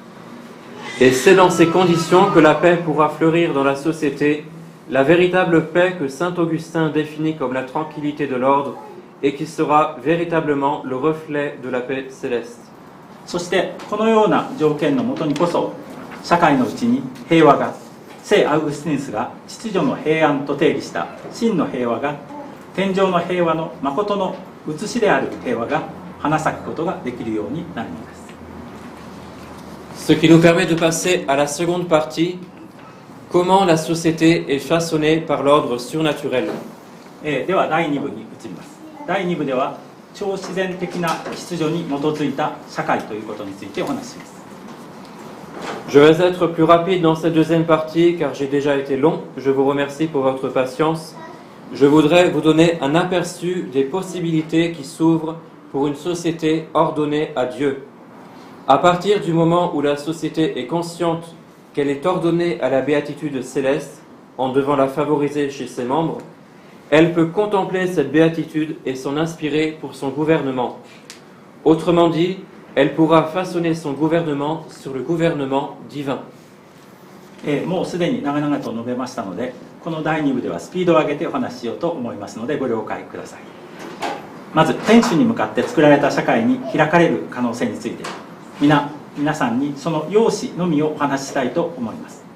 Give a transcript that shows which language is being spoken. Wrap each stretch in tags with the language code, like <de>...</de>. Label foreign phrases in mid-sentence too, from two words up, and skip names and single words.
<fr>Et c'est dans ces conditions que la paix pourra fleurir dans la société, la véritable paix que saint Augustin définit comme la tranquillité de l'ordre et qui sera véritablement le reflet de la paix céleste.</fr> <ja>そしてこのような条件のもとにこそ社会のうちに平和が、聖アウグスティヌスが秩序の平安と定義した真の平和が、天上の平和の誠の写しである平和が花咲くことができるようになるのです。</ja> <fr>Ce qui nous permet de passer à la seconde partie, comment la société est façonnée par l'ordre surnaturel.</fr> <ja>では第2部に移ります。第2部では超自然的な秩序に基づいた社会ということについてお話しします。</ja> <fr>Je vais être plus rapide dans cette deuxième partie car j'ai déjà été long. Je vous remercie pour votre patience. Je voudrais vous donner un aperçu des possibilités qui s'ouvrent pour une société ordonnée à Dieu. À partir du moment où la société est consciente qu'elle est ordonnée à la béatitude céleste, en devant la favoriser chez ses membres, elle peut contempler cette béatitude et s'en inspirer pour son gouvernement. Autrement dit, elle pourra façonner son gouvernement sur le gouvernement divin.</fr> <ja>もうすでに長々と述べましたので、この第2部ではスピードを上げてお話ししようと思いますのでご了解ください。まず天主に向かって作られた社会に開かれる可能性について、皆さんにその要旨のみをお話ししたいと思います。</ja>